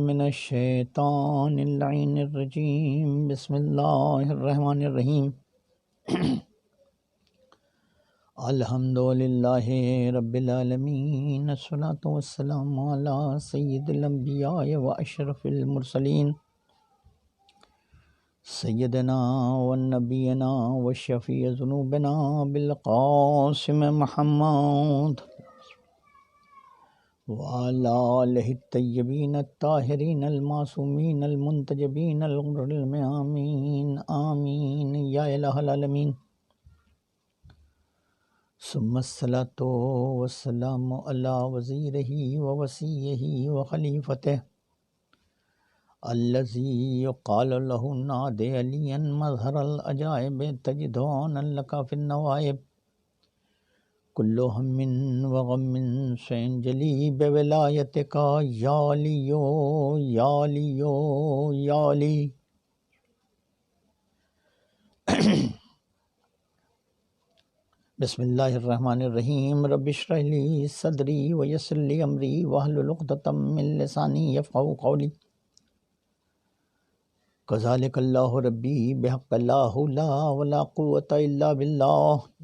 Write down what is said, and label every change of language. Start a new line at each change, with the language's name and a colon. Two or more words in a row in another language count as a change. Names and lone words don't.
Arabic: من الشیطان اللعین الرجیم، بسم اللہ الرحمن الرحیم۔ الحمدللہ رب العالمین، الصلاۃ والسلام علی سید الانبیاء و اشرف المرسلین، سیدنا و نبینا و شفیع ذنوبنا بالقاسم محمد وعلى آلہ الطیبین الطاہرین المعصومین المنتجبین الغر الميامین، آمین یا الہ العالمین۔ ثم الصلاۃ والسلام علی وزیرہ و وصیہ و خلیفتہ الذی یقال له نادی علی مظہر العجائب تجدون لک فی النوائب، کل ہم و غم سینجلی بولایتک یا علیو یا علیو یا علی۔ بسم اللہ الرحمن الرحیم، رب اشرح لی صدری ویسر لی امری واحلل عقدۃ من لسانی یفقہوا قولی۔ کذالک اللہ ربی بحق لا حول ولا قوۃ الا باللہ۔